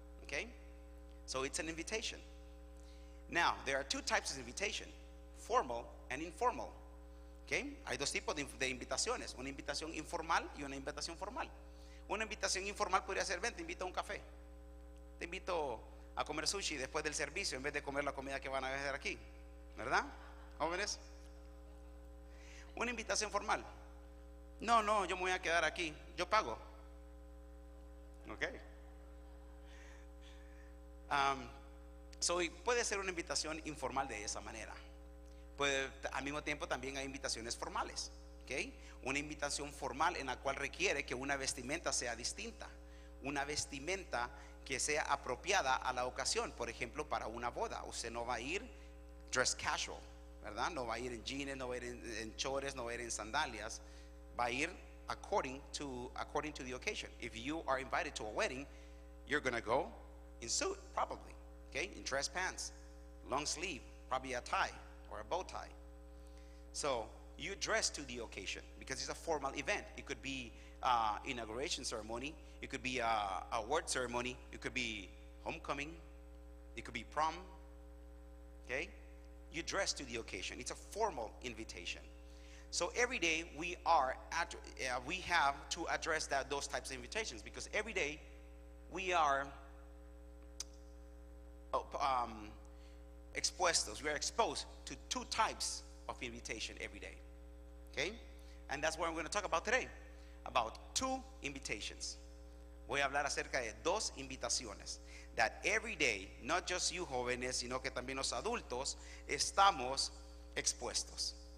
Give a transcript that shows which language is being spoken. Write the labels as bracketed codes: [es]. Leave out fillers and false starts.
[en] Okay, so it's an invitation. Now there are two types of invitation: formal and informal. [es] Okay, hay dos tipos de invitaciones: una invitación informal y una invitación formal. Una invitación informal podría ser: ven, te invito a un café, te invito a comer sushi después del servicio en vez de comer la comida que van a hacer aquí, ¿verdad, jóvenes? Una invitación formal: no, yo me voy a quedar aquí, yo pago. Ok. So puede ser una invitación informal de esa manera. Al mismo tiempo también hay invitaciones formales. Okay. Una invitación formal en la cual requiere que una vestimenta sea distinta, una vestimenta que sea apropiada a la ocasión. Por ejemplo, para una boda, usted no va a ir [en] dress casual, [es] ¿verdad? No va a ir en jeans, no va a ir en chores, no va a ir en sandalias. [en] Va a ir according to the occasion. If you are invited to a wedding, you're gonna go in suit, probably, okay, in dress pants, long sleeve, probably a tie or a bow tie. So you dress to the occasion because it's a formal event. It could be inauguration ceremony, it could be a award ceremony, it could be homecoming, it could be prom. Okay, you dress to the occasion. It's a formal invitation. So every day we have to address those types of invitations, because every day we are [es] expuestos. [en] We are exposed to two types of invitation every day. Okay, and that's what I'm going to talk about today, about two invitations. [es] Voy a hablar acerca de dos invitaciones [en] that every day, not just you [es] jóvenes, sino que también los adultos estamos expuestos.